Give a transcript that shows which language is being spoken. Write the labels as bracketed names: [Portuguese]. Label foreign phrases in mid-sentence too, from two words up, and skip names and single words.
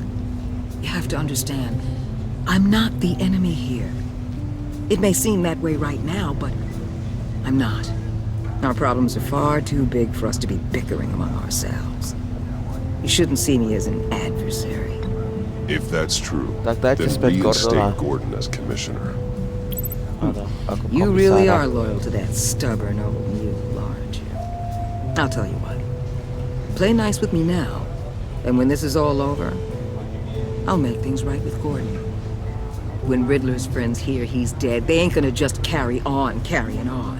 [English] You have to understand, I'm not the enemy here. It may seem that way right now, but I'm not. Our problems are far too big for us to be bickering among ourselves. You shouldn't see me as an adversary. If that's true, [Slovak] Tak dajte [English] then [Slovak] späť Gordona. [English] reinstate Gordon as commissioner. [Slovak] Áno, ako [English] You really [Slovak] komisára. [English] are loyal to that stubborn old mule, aren't you? I'll tell you what. Play nice with me now, and when this is all over, I'll make things right with Gordon. When Riddler's friends hear he's dead, they ain't gonna just carry on carrying on.